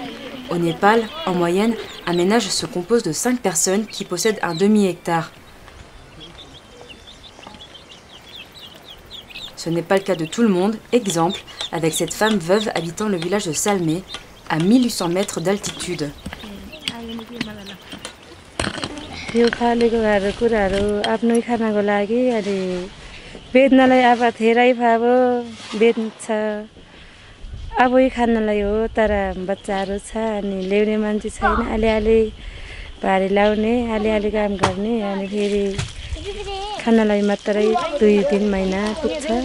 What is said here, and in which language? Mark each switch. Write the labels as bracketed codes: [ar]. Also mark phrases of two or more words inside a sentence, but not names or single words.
[fr] Au Népal, en moyenne, un ménage se compose de 5 personnes qui possèdent un demi-hectare. Ce n'est pas le cas de tout le monde. Exemple, avec cette femme veuve habitant le village de Salmé, à 1800 mètres d'altitude. [ne] यो फालेको कुराहरू आफ्नै खानाको लागि अनि बेच्नलाई अब धेरै भाव बेच्छ आफै खानलाई हो तर बच्चाहरू छ अनि ल्याउने मान्छे छैन अलिअलि भारी लाउने अलिअलि काम गर्ने अनि फेरि खानलाई मात्रै 2-3 महिना पुग्छ